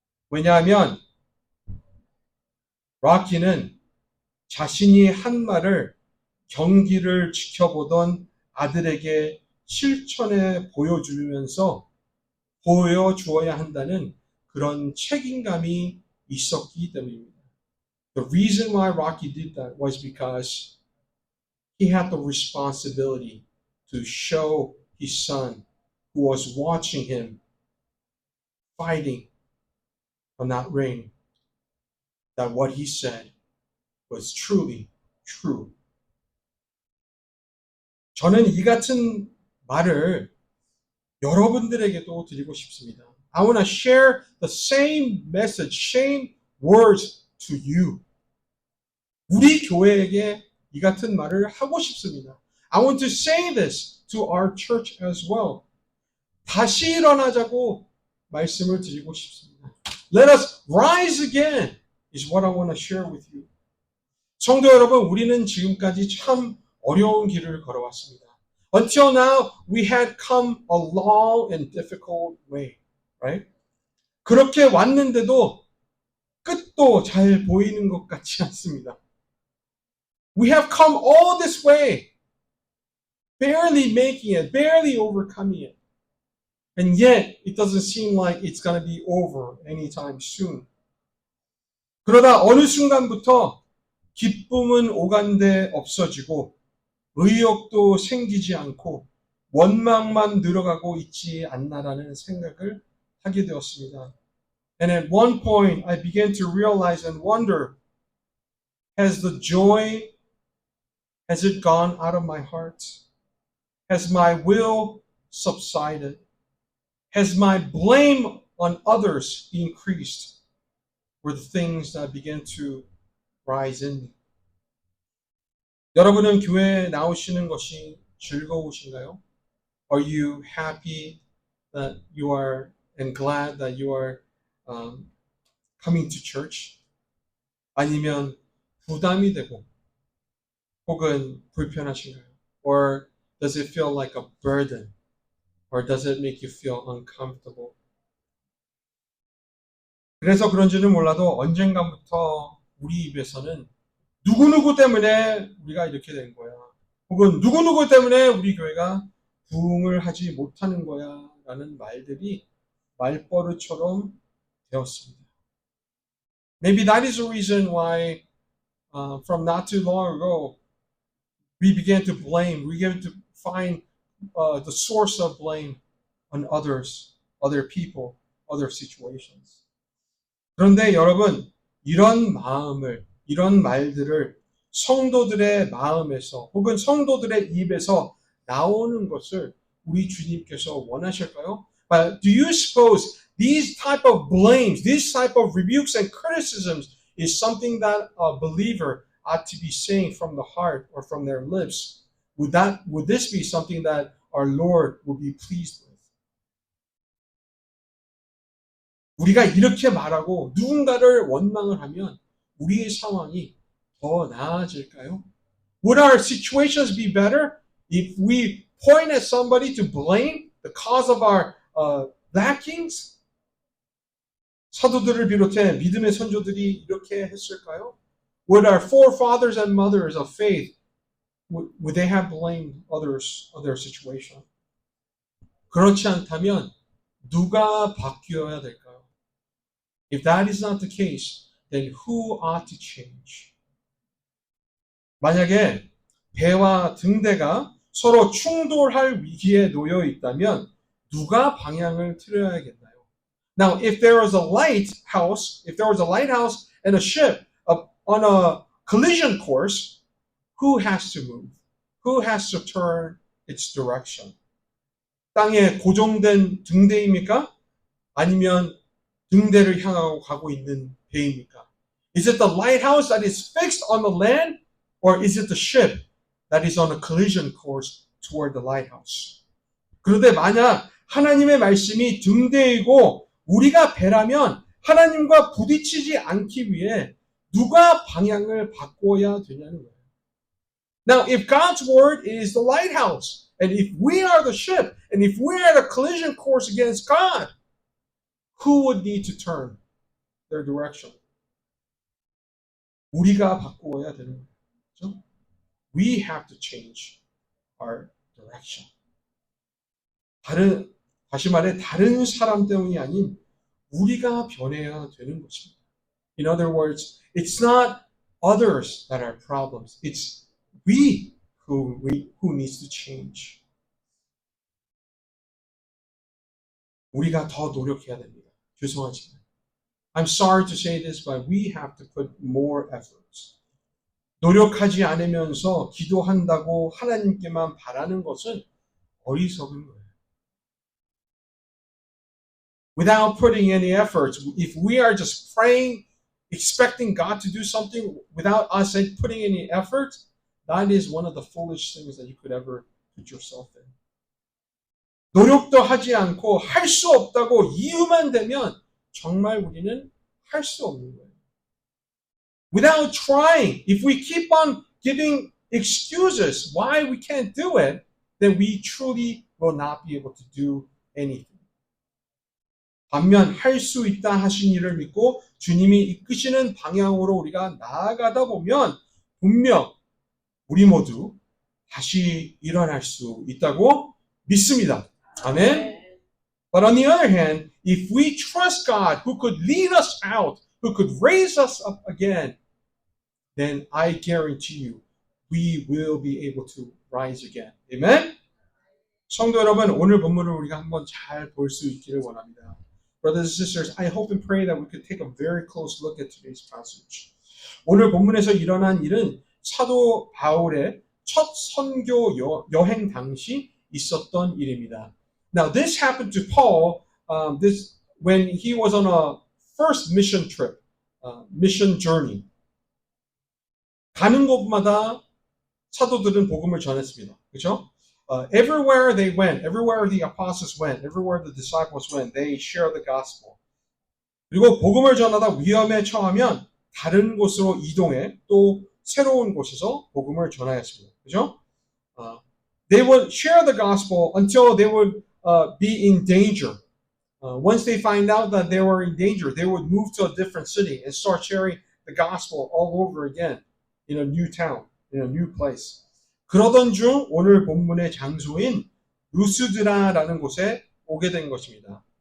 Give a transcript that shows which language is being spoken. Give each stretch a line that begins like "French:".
Korean: 왜냐하면 락키는 자신이 한 말을 경기를 지켜보던 아들에게 실천해 보여주면서 보여주어야 한다는 그런 책임감이 있었기 때문입니다.
English: The reason why Rocky did that was because he had the responsibility to show his son who was watching him fighting on that ring that what he said was truly true.
Korean: 저는 이 같은 말을 여러분들에게도 드리고 싶습니다.
English: I want to share the same message, same words to you.
Korean: 우리 교회에게 이 같은 말을 하고 싶습니다.
English: I want to say this to our church as well.
Korean: 다시 일어나자고 말씀을 드리고 싶습니다.
English: Let us rise again is what I want to share with you.
Korean: 성도 여러분, 우리는 지금까지 참 어려운 길을 걸어왔습니다.
English: Until now, we had come a long and difficult way, right?
Korean: 그렇게 왔는데도 끝도 잘 보이는 것 같지 않습니다.
English: We have come all this way, barely making it, barely overcoming it. And yet, it doesn't seem like it's going to be over anytime soon.
Korean: 그러다 어느 순간부터 기쁨은 오간데 없어지고 의욕도 생기지 않고 원망만 늘어가고 있지 않나라는 생각을 하게 되었습니다.
English: And at one point, I began to realize and wonder, has the joy, has it gone out of my heart? Has my will subsided? Has my blame on others increased? Were the things that began to rise in me.
Korean: 여러분은 교회에 나오시는 것이 즐거우신가요?
English: Are you happy that you are and glad that you are coming to church?
Korean: 아니면 부담이 되고 혹은 불편하신가요?
English: Or does it feel like a burden? Or does it make you feel uncomfortable?
Korean: 그래서 그런지는 몰라도 언젠가부터 우리 입에서는 누구누구 때문에 우리가 이렇게 된 거야. 혹은 누구누구 때문에 우리 교회가 부흥을 하지 못하는 거야. 라는 말들이 말버릇처럼 되었습니다.
English: Maybe that is the reason why from not too long ago we began to blame, we began to find the source of blame on others, other people, other situations.
Korean: 그런데 여러분, 이런 말들을 성도들의 마음에서 혹은 성도들의 입에서 나오는 것을 우리 주님께서 원하실까요?
English: But do you suppose these type of blames, these type of rebukes and criticisms is something that a believer ought to be saying from the heart or from their lips? Would this be something that our Lord would be pleased with?
Korean: 우리가 이렇게 말하고 누군가를 원망을 하면 우리의 상황이 더 나아질까요?
English: Would our situations be better if we point at somebody to blame the cause of our lackings?
Korean: 사도들을 비롯해 믿음의 선조들이 이렇게 했을까요?
English: Would our forefathers and mothers of faith, would they have blamed others of their situation?
Korean: 그렇지 않다면 누가 바뀌어야 될까요?
English: If that is not the case, then who ought to change?
Korean: 만약에 배와 등대가 서로 충돌할 위기에 놓여 있다면 누가 방향을 틀어야겠나요?
English: Now, if there was a lighthouse and a ship on a collision course, who has to move? Who has to turn its direction?
Korean: 땅에 고정된 등대입니까? 아니면 등대를 향하고 가고 있는 배입니까?
English: Is it the lighthouse that is fixed on the land, or is it the ship that is on a collision course toward the lighthouse?
Korean: 그런데 만약 하나님의 말씀이 등대이고 우리가 배라면 하나님과 부딪히지 않기 위해 누가 방향을 바꿔야 되냐는 거예요.
English: Now, if God's word is the lighthouse, and if we are the ship, and if we're at a collision course against God, who would need to turn their direction?
Korean: 우리가 바꾸어야 되는 거예요. 그렇죠?
English: We have to change our direction.
Korean: 다시 말해 다른 사람 때문이 아닌 우리가 변해야 되는 것입니다.
English: In other words, it's not others that are problems. It's we who needs to change.
Korean: 우리가 더 노력해야 됩니다. 죄송하지만.
English: I'm sorry to say this, but we have to put more efforts.
Korean: 노력하지 않으면서 기도한다고 하나님께만 바라는 것은 어리석은 거예요.
English: Without putting any efforts, if we are just praying, expecting God to do something without us putting any effort, that is one of the foolish things that you could ever put yourself in.
Korean: 노력도 하지 않고 할 수 없다고 이유만 대면 정말 우리는 할 수 없는 거예요.
English: Without trying, if we keep on giving excuses why we can't do it, then we truly will not be able to do anything.
Korean: 반면 할 수 있다 하신 일을 믿고 주님이 이끄시는 방향으로 우리가 나아가다 보면 분명 우리 모두 다시 일어날 수 있다고 믿습니다. 아멘.
English: But on the other hand, if we trust God who could lead us out, who could raise us up again, then I guarantee you we will be able to rise again. Amen.
Korean: 성도 여러분, 오늘 본문을 우리가 한번 잘 볼 수 있기를 원합니다.
English: Brothers and sisters, I hope and pray that we could take a very close look at today's passage.
Korean: 오늘 본문에서 일어난 일은 사도 바울의 첫 선교 여행 당시 있었던 일입니다.
English: Now, this happened to Paul when he was on a first mission trip, mission journey.
Korean: 가는 곳마다 사도들은 복음을 전했습니다. 그렇죠?
English: Everywhere they went, everywhere the apostles went, everywhere the disciples went, they shared the gospel.
Korean: 그리고 복음을 전하다 위험에 처하면 다른 곳으로 이동해 또 새로운 곳에서 복음을 전하였습니다. 그죠?
English: They would share the gospel until they would be in danger. Once they find out that they were in danger, they would move to a different city and start sharing the gospel all over again in a new town, in a new place.
Korean: 그러던 중 오늘 본문의 장소인 루스드라라는 곳에 오게 된 것입니다.